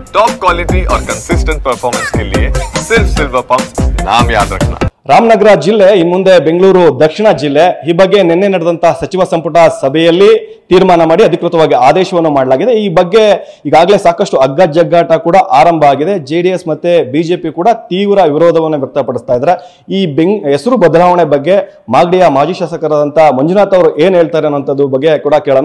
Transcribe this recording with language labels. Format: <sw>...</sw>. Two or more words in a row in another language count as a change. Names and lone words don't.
<en>top quality</en> <hi>और</hi> <en>consistent performance</en> <hi>के लिए सिर्फ सिल्वर पंप नाम याद रखना।</hi> <kn>ರಾಮನಗರ ಜಿಲ್ಲೆ ಇನ್ನು ಮುಂದೆ ಬೆಂಗಳೂರು ದಕ್ಷಿಣ ಜಿಲ್ಲೆ. ಈ ಬಗ್ಗೆ ನಿನ್ನೆ ನಡೆದಂತಹ ಸಚಿವ ಸಂಪುಟ ಸಭೆಯಲ್ಲಿ ತೀರ್ಮಾನ ಮಾಡಿ ಅಧಿಕೃತವಾಗಿ ಆದೇಶವನ್ನು ಮಾಡಲಾಗಿದೆ. ಈ ಬಗ್ಗೆ ಈಗಾಗಲೇ ಸಾಕಷ್ಟು ಅಗ್ಗಜಗ್ಗಾಟ ಕೂಡ ಆರಂಭ ಆಗಿದೆ. ಜೆಡಿಎಸ್ ಮತ್ತೆ ಬಿಜೆಪಿ ಕೂಡ ತೀವ್ರ ವಿರೋಧವನ್ನು ವ್ಯಕ್ತಪಡಿಸ್ತಾ ಇದ್ದಾರೆ. ಈ ಹೆಸರು ಬದಲಾವಣೆ ಬಗ್ಗೆ ಮಾಗಡಿಯ ಮಾಜಿ ಶಾಸಕರಾದಂತಹ ಮಂಜುನಾಥ್ ಅವರು ಏನ್ ಹೇಳ್ತಾರೆ ಅನ್ನೋಂಥದ್ದು ಬಗ್ಗೆ ಕೂಡ ಕೇಳೋಣ.</kn>